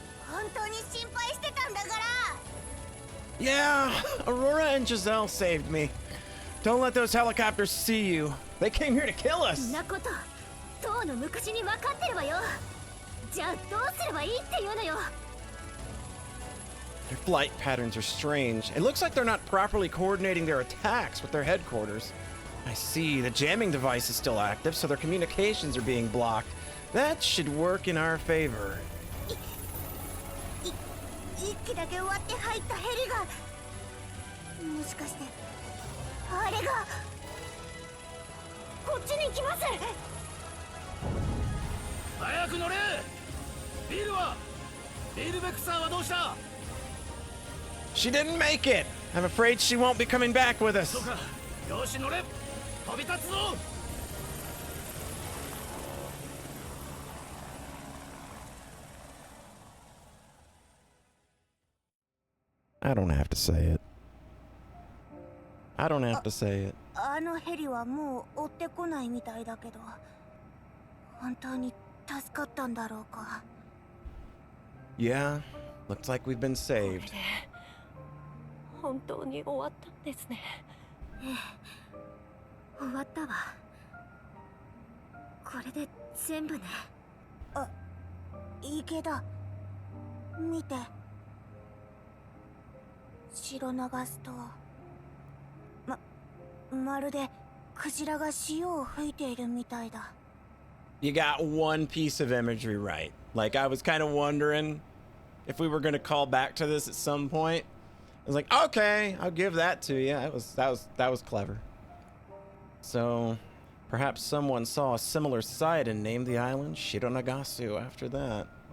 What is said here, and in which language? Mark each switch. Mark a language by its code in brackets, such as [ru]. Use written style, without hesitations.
[ja] 本当に心配してたんだから。 [en] Yeah, Aurora and Giselle saved me. Don't let those helicopters see you. They came here to kill [ja] そ [en] us. [ja] んなこと当の昔に分かってるわよ。じゃあどうすればいいっていうのよ。 [en] Their flight patterns are strange. It looks like they're not properly coordinating their attacks with their headquarters. I see. The jamming device is still active, so their communications are being blocked. That should work in our favor. [ja] 一機だけ割って入ったヘリが、もしかしてあれがこっちに来ます。早く乗れ。ビールベックさんはどうした？ [en] She didn't make it. I'm afraid she won't be coming back with us. [ja] そうか。よし乗れ。飛び立つぞ。 [en] I don't have to say it. I don't have to say it. [ja] あのヘリはもう追ってこないみたいだけど、本当に助かったんだろうか。 [en] Yeah, looks like we've been saved. [ja] 本当に終わったんですね。終わったわ。これで全部ね。あ、池田、見て。白流すとまるでクジラが潮を吹いているみたいだ。 [en] You got one piece of imagery right. Like, I was kind of wondering if we were going to call back to this at some point. I was like, okay, I'll give that to you. That was clever. So, perhaps someone saw a similar sight and named the island Shironagasu after that.